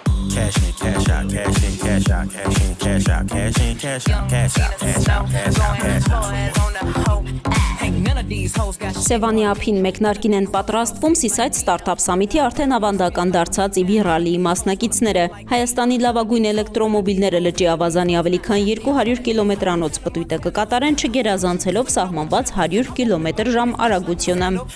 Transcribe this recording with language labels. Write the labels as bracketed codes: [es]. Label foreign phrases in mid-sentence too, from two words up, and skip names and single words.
[en] Cash in, cash out, cash in, cash out, cash in, cash out, cash in, cash out, cash out, cash out, cash out, cash out. [hy] Սևանի ափին մեկնարկին են պատրաստվում Seaside Startup Summit-ի արդեն ավանդական դարձած EV Rally-ի մասնակիցները։ Հայաստանի լավագույն էլեկտրոմոբիլները լճի ավազանի ավելի քան 200 կիլոմետրանոց պտույտը կկատարեն չգերազանցելով սահմանված 100 կմ/ժ արագությունը։